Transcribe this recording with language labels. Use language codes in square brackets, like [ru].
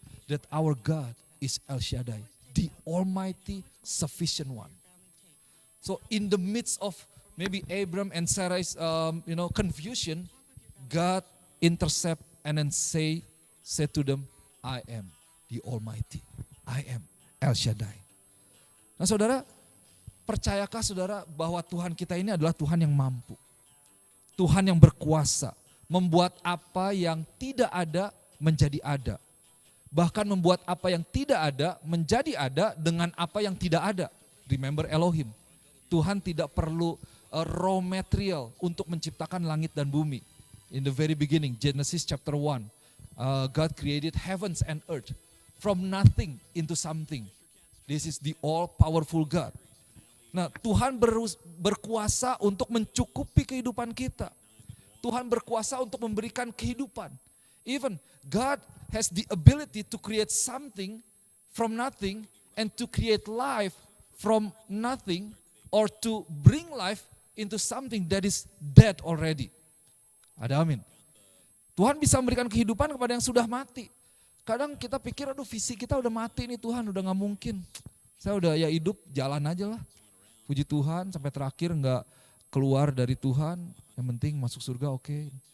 [en] That our God is El Shaddai, the Almighty Sufficient One. So in the midst of maybe Abram and Sarah's confusion, God intercept and then say to them, I am the Almighty. I am El Shaddai. [id] Nah saudara, percayakah saudara bahwa Tuhan kita ini adalah Tuhan yang mampu. Tuhan yang berkuasa. Membuat apa yang tidak ada menjadi ada. Bahkan membuat apa yang tidak ada menjadi ada dengan apa yang tidak ada. Remember Elohim. Tuhan tidak perlu raw material untuk menciptakan langit dan bumi. [en] In the very beginning, Genesis chapter 1. God created heavens and earth. From nothing into something. This is the all powerful God. [id] Nah, Tuhan berkuasa untuk mencukupi kehidupan kita. Tuhan berkuasa untuk memberikan kehidupan. [en] Even God has the ability to create something from nothing and to create life from nothing or to bring life into something that is dead already. [id] Ada amin. Tuhan bisa memberikan kehidupan kepada yang sudah mati. Kadang kita pikir aduh visi kita udah mati nih Tuhan, udah gak mungkin. Saya udah ya hidup jalan aja lah. Puji Tuhan sampai terakhir nggak keluar dari Tuhan, yang penting masuk surga oke.